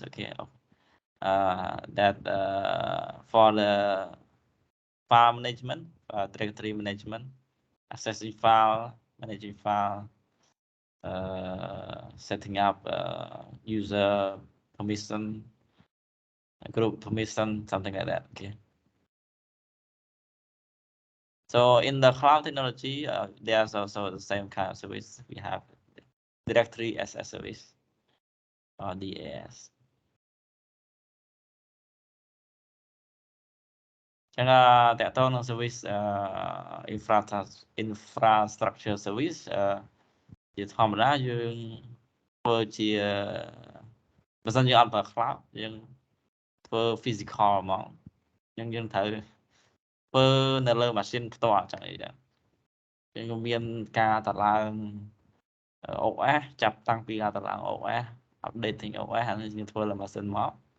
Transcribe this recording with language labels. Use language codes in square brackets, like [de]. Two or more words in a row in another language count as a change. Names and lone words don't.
[en] Okay, that for the file management, directory management, accessing file, managing file, setting up user permission, group permission, something like that. Okay. So in the cloud technology, there's also the same kind of service. We have directory as a service, or DAS. [km] ចឹងតកតងនឹង [en] service infrastructure service [km] ជាធម្មតាយើង ធ្វើជាបើសិនយើងអត់ប្រើ cloud យើងធ្វើ physical ហ្មងអញ្ចឹងយើងត្រូវធ្វើនៅលើ machine ផ្ទាល់ចឹងអីចឹងយើងមានការតឡើង OS ចាប់តាំងពីការតឡើង OS [en] updating OS [km] ហើយយើងធ្វើលើ machine មក